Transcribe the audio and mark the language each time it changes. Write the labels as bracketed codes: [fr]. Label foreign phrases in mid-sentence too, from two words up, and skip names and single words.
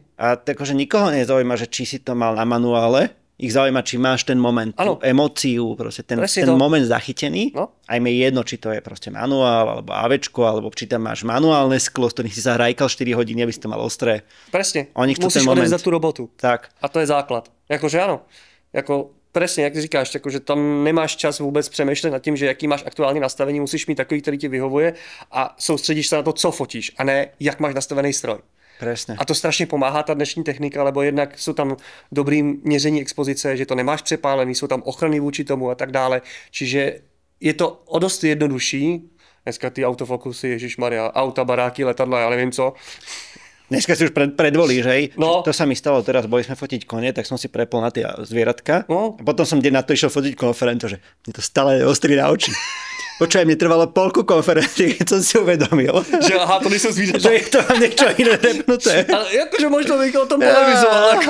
[sk] A takže nikoho nezaujíma, že či si to mal na manuále, ich zaujíma, či máš ten moment, tú emóciu, proste ten moment zachytený. No. Aj mi je jedno, či to je proste manuál, alebo AVčko, alebo či tam máš manuálne sklo, z ktorých si zahrajkal 4 hodiny, aby si to mal ostré. Presne. Oni chcú musíš ten moment. odevzdať tú robotu. Tak. A to je základ. Jakože áno. Presne, [cs] jak ty říkáš, že tam nemáš čas vůbec přemýšlet nad tím, že jaký máš aktuální nastavení, musíš mít takový, který ti vyhovuje a soustředíš se na to, co fotíš, a ne jak máš nastavený stroj. [sk] Presne. [cs] A to strašně pomáhá ta dnešní technika, lebo jednak jsou tam dobrý měření expozice, že to nemáš přepálený, jsou tam ochrany vůči tomu a tak dále. Čiže je to o dost jednodušší. Dneska ty autofokusy, ježišmarja, auta, baráky, letadla, ja nevím co. [sk] Dneska si už predvolíš, hej? No. To sa mi stalo teraz, boli sme fotiť kone, tak som si prepol na tie zvieratka. No. A potom som deň na to išiel fotiť konferentu, že mi to stále ostrí na oči. Počúvaj, mne trvalo polku konferencie, keď som si uvedomil. [cs] Že aha, to nejsou zvířata. [sk] Že je to tam niečo iné repnuté. Ale akože možno bych o tom polemizoval.